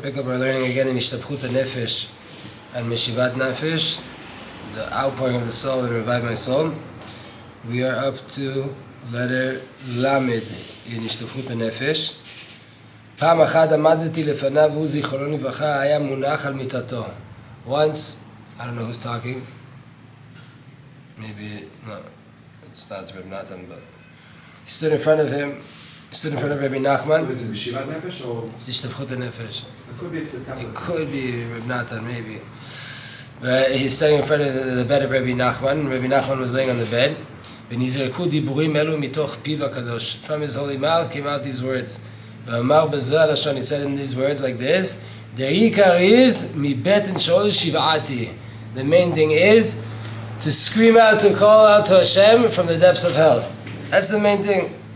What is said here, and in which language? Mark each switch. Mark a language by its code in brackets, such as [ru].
[en] Pick up our learning again in Ishtapchut HaNefesh and Meshivat Nefesh, the outpouring of the soul and revive my soul. We are up to letter Lamed in Ishtapchut HaNefesh. [he] פעם אחת עמדתי לפניו והוא זיכרונו לברכה היה מונח על מיטתו. [en] Once, I don't know who's talking. Maybe, no, it's not Reb Natan, but he stood in front of him. He stood in front of Rabbi Nachman. Was it Meshivat Nefesh or? It's Ishtapchut HaNefesh. It could be it's the tablet. It could be Reb Natan, maybe. But he's standing in front of the bed of Rabbi Nachman. Rabbi Nachman was laying on the bed. [he] ונזרקו דיבורים אלו מתוך פיו הקדוש. [en] From his holy mouth came out these words. [he] ואמר בזה הלשון, [en] he said in these words like this, the ikar is [he] מבטן שאול שיוועתי. [en] The main thing is to scream out, to call out to Hashem from the depths of hell. That's the main thing.